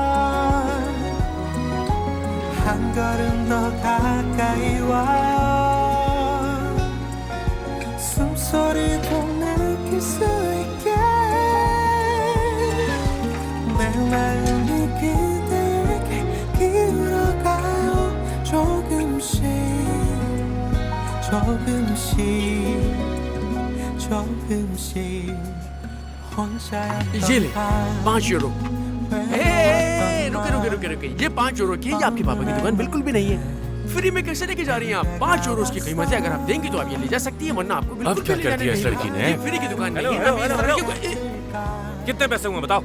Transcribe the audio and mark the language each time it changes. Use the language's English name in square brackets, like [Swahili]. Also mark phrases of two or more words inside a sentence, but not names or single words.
[Korean] 한 걸음 더 가까이 와요 숨소리도 느낄 수 있게 내 마음이 그대에게 기울어가요 조금씩 조금씩 혼자였던 [Hindi] ये ले 5 यूरो। रुके। ये 5 यूरो की ये आपके पापा की दुकान बिल्कुल भी नहीं है। फ्री में कैसे लेके जा रही हैं आप? 5 यूरो की कीमत है। अगर आप देंगे तो आप ये ले जा सकती है, वरना आपको बिल्कुल अब क्या भी ले कर जाने दिया इस नहीं लड़की देगा। ने? ये फ्री की दुकान नहीं है। हेलो, अभी इस हेलो, लड़की को कितने पैसे हुए बताओ?